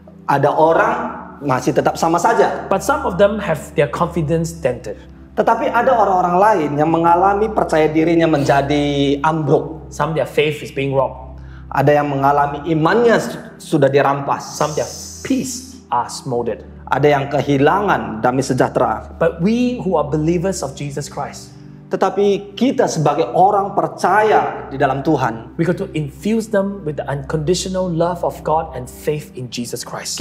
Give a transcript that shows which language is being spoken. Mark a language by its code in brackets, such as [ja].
[id] Ada orang masih tetap sama saja. [en] But some of them have their confidence dented. [id] Tetapi ada orang-orang lain yang mengalami percaya dirinya menjadi ambruk. [en] Some their faith is being robbed. [id] Ada yang mengalami imannya sudah dirampas. [en] Some their peace are smothered. [id] Ada yang kehilangan damai sejahtera. [en] But we who are believers of Jesus Christ, [id] tetapi kita sebagai orang percaya di dalam Tuhan, [en] we got to infuse them with the unconditional love of God and faith in Jesus Christ.